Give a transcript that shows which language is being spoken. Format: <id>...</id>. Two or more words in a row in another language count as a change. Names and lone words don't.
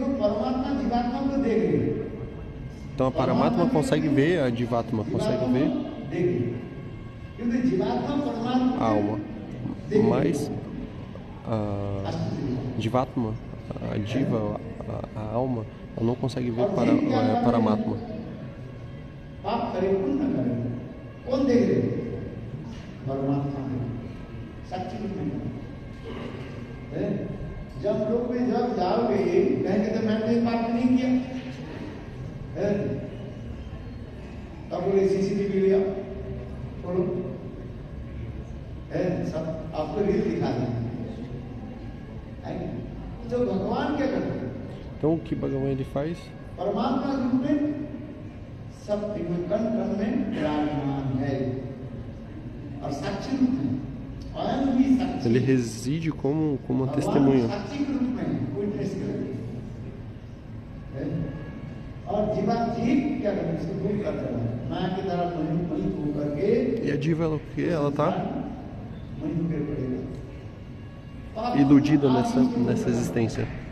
<pt>Então a Paramatma consegue ver, a Jivatma consegue ver a alma, mas a Jivatma, a Jiva, a alma, ela não consegue ver Paramatma.</pt> <hi>जब लोग में जब जाओगे कहेंगे तो मैंने पाप नहीं किया, तब बोले सीसीटीवी लिया बोलो, सब आपको रील दिखा देंगे। तो भगवान क्या करते हैं?</hi> <pt>Então o que Bhagavan ele faz?</pt> <hi>परमात्मा रूप में सब कण कण में विराजमान है और साक्षी रूप में</hi> <pt>ele reside como uma testemunha. E a diva ela o que? Ela está iludida nessa existência.</pt>